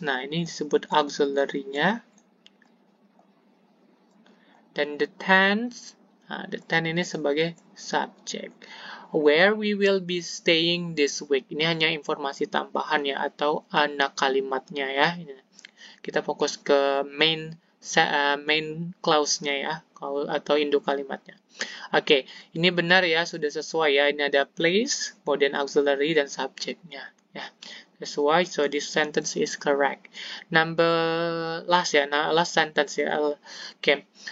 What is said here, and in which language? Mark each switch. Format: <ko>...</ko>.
<id>Nah, ini disebut auxiliary-nya. Dan</id> <en>the tents.</en> <id>Nah, the tent ini sebagai subject.</id> <en>Where we will be staying this week.</en> <id>Ini hanya informasi tambahan ya atau anak kalimatnya ya. Kita fokus ke main clause-nya ya atau induk kalimatnya. Oke, ini benar ya, sudah sesuai ya. Ini ada place, kemudian auxiliary dan subjeknya ya.</id> <en>Sesuai, so this sentence is correct. Last sentence ya. Oke.</en>